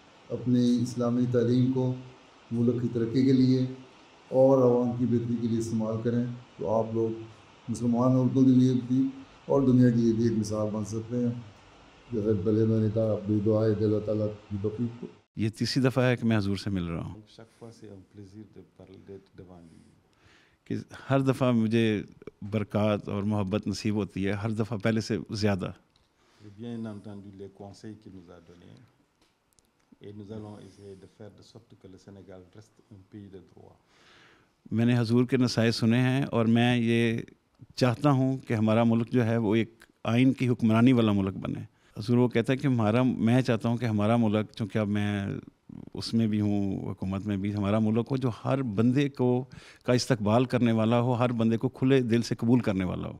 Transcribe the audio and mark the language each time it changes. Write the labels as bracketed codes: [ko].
[ur] اپنی اسلامی تعلیم کو ملک کی ترقی کے لیے اور عوام کی بہتری کے لیے استعمال کریں تو آپ لوگ مسلمان ملکوں کے لیے بھی اور دنیا کے لیے بھی ایک مثال بن سکتے ہیں۔ جیسے پہلے میں نے کہا اپنی دعائیں کہ اللہ تعالیٰ کی توفیق کو۔ یہ تیسری دفعہ ہے کہ میں حضور سے مل رہا ہوں، کہ ہر دفعہ مجھے برکات اور محبت نصیب ہوتی ہے، ہر دفعہ پہلے سے زیادہ۔ [fr] Bien entendu les conseils qu'il nous a donnés, et nous allons essayer de faire de sorte que le Sénégal reste un pays de droit. [ur] میں نے حضور کے نصائح سنے ہیں، اور میں یہ چاہتا ہوں کہ ہمارا ملک جو ہے وہ ایک آئین کی حکمرانی والا ملک بنے۔ حضور وہ کہتا ہے کہ میں چاہتا ہوں کہ ہمارا ملک، چونکہ اب میں اس میں بھی ہوں، حکومت میں بھی، ہمارا ملک ہو جو ہر بندے کو کا استقبال کرنے والا ہو، ہر بندے کو کھلے دل سے قبول کرنے والا ہو۔